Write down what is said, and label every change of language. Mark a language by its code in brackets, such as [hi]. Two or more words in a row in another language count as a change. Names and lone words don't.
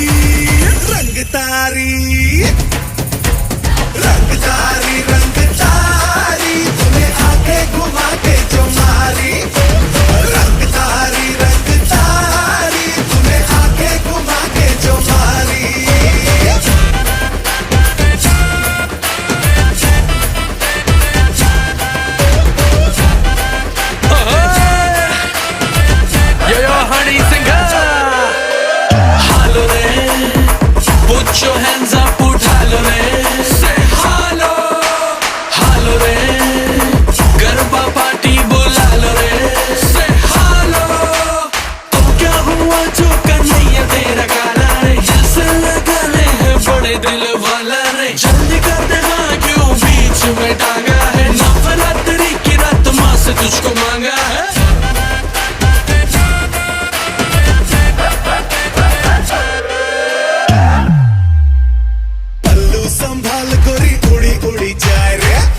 [hi] रंग तारी रंग तारी रंग तारी तूने आके घुमा के जो मारी। रंग तारी तूने आके घुमा के जो मारी। [en] Yo, honey singer. Hello re, put your hands up, [hi] उठा लो रे। [en] Say hello, hello re, [hi] गरबा पार्टी बुला लो रे। [en] Say hello, [hi] तो क्या हुआ जो कन्हैया तेरा काला रे। जैसे लगाने हैं बड़े दिल वाला रे। जल्दी कर दे हाँ क्यों बीच में टांगा है। नवरात्रि की रात माँ से तुझको मांगा है। संभाल गोरी उड़ी उड़ी जाए रे।